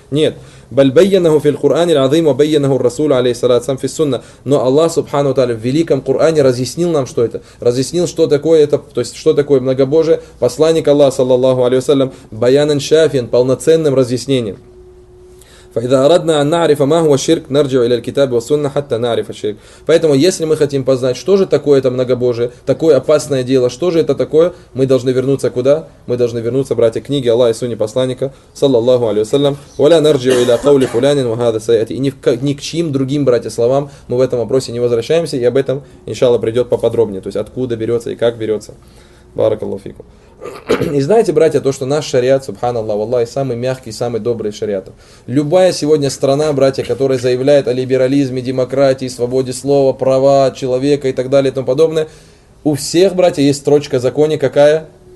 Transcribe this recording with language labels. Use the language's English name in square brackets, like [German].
[Russian] Нет. [Arabic] بَيَّنَهُ فِي الْقُرْآنِ الْعَظِيمِ وَبَيَّنَهُ الرَّسُولُ عَلَيْهِ الصَّلَاةُ وَالسَّلَامُ. [Russian] Но Аллах Субхану Таля в великом Коране разъяснил нам, что это, разъяснил, что такое это, то есть что такое многобожие, посланник Аллаха, саллаллаху алейхи вассалям, [Arabic] баянан шафиан, [Russian] полноценным разъяснением. [Arabic] فإذا أردنا أن نعرف ما هو الشرك نرجع إلى الكتاب والسنة حتى نعرف الشرك. [Russian] Поэтому если мы хотим познать, что же такое это многобожие, такое опасное дело, что же это такое, мы должны вернуться куда? Мы должны вернуться, братья, к книге Аллаха и Сунне посланника саллаллаху алейхи вассалям. [Arabic] ولا نرجع إلى قول فلان وهذا سيأتي. [Russian] Ни к чьим другим, братья, словам мы в этом вопросе не возвращаемся, и об этом иншалла придет поподробнее, то есть откуда берется и как берется. Баракаллаху фикум. И знаете, братья, то, что наш шариат, субханаллах, валлахи, самый мягкий, самый добрый шариат. Любая сегодня страна, братья, которая заявляет о либерализме, демократии, свободе слова, права человека и так далее и тому подобное, у всех, братья, есть строчка в законе какая?